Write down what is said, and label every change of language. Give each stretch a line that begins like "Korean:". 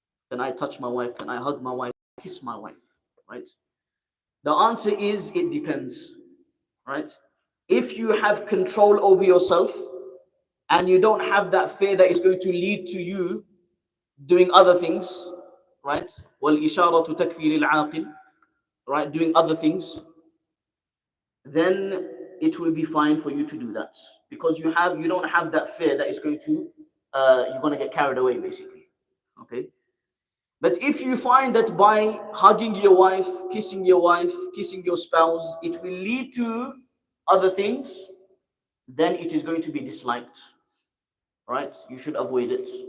English: Can I touch my wife? Can I hug my wife? Kiss my wife? Right? The answer is it depends. Right? If you have control over yourself and you don't have that fear that is going to lead to you doing other things, right?
Arabic: وَالْإِشَارَةُ تَكْفِي لِلْعَاقِلِ,
English: right? Doing other things, then it will be fine for you to do that, because you don't have that fear that is going to you're going to get carried away, basically. Okay. But if you find that by hugging your wife, kissing your spouse, it will lead to other things, then it is going to be disliked, right? You should avoid it.